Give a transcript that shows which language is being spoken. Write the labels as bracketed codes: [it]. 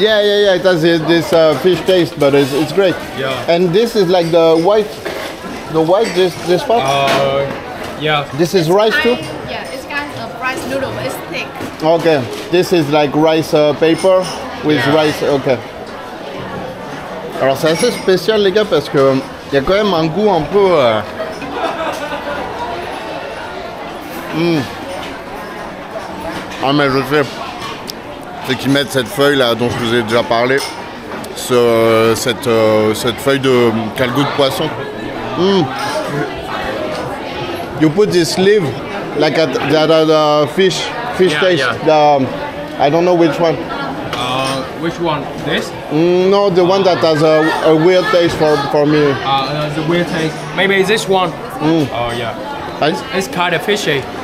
[en] Yeah. It has this fish taste, but it's great. Yeah. And this is like the white, this part. Yeah. This is rice too. Yeah, it's kind of rice noodle, but it's thick. Okay. This is like rice paper with rice. Okay. [fr] Alors c'est assez spécial les gars parce que il y a quand même un goût un peu. Ah mais je sais. C'est qu'ils mettent cette feuille là dont je vous ai déjà parlé. Cette feuille qui a le goût de poisson. [en] You put this leaf like the fish taste. Yeah. I don't know which one. Which one? This? No, the one that has a weird taste for me. The weird taste. Maybe this one. Oh yeah. It's kind of fishy.